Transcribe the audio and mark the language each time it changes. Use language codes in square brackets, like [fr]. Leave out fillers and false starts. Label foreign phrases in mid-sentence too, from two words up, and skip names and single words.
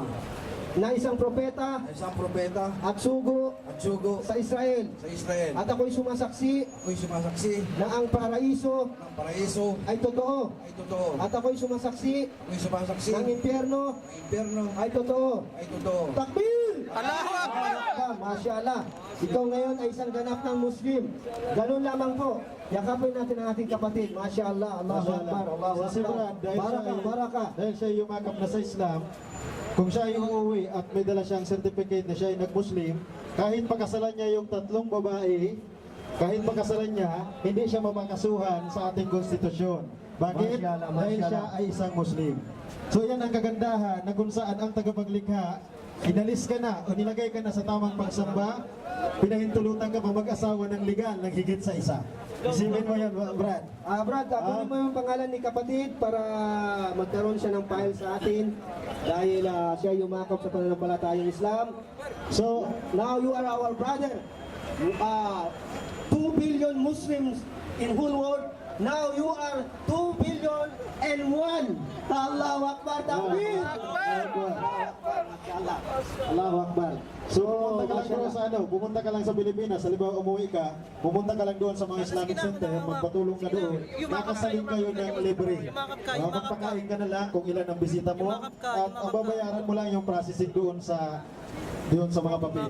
[tl] na isang propeta na isang propeta at sugo at sugo sa Israel. sa Israel. At ako'y sumasaksi Ako'y sumasaksi na ang paraiso ng paraiso ay totoo. ay totoo. At ako'y sumasaksi Ako'y sumasaksi ng ng impyerno impyerno ay totoo. ay totoo. [ar] Takbir! Allahu Akbar! Masya Allah. [tl] Ikaw ngayon ay isang ganap ng Muslim. Ganun lamang po. Yakapin natin ang ating kapatid. [ar] Masya Allah. Allahu Akbar. Allahu [tl] Sa si [ar] Akbar. [tl] Brad, dahil siya Baraka, ay- baraka. Dahil siya ay yumakap na sa Islam, kung siya ay uuwi at may dala siyang certificate na siya ay nag-Muslim, kahit pakasalan niya yung 3 babae, kahit pakasalan niya, hindi siya mapakasuhan sa ating konstitusyon. Bakit? [ar] Masyaallah, [tl] Dahil siya [ar] masyaallah. [tl] ay isang Muslim. So yan ang kagandahan na kung saan ang tagapaglikha, inalis ka na o nilagay ka na sa tamang pagsamba, pinahintulutan ka pa mag-asawa ng legal ng higit sa isa. Isipin mo yan, Brad. Brad, kunin mo yung pangalan ni kapatid para magkaroon siya ng file sa atin dahil siya yumakap sa pananampalatayang Islam. [en] So, now you are our brother. 2 billion Muslims in whole world. Now you are 2 billion and 1. [ar] Allahu Akbar, takbir! Masyaallah. Allahu Akbar. [tl] So, pumunta ka lang [ar] Mashallah. [tl] bro sa pumunta ka lang sa Pilipinas, halimbawa umuwi ka, pumunta ka lang doon sa mga Islamic Center, magpatulong ka doon, nakasaling kayo ng libre. Magpakain ka na lang kung ilan ang bisita mo, at ang babayaran mo lang yung processing doon sa mga papel.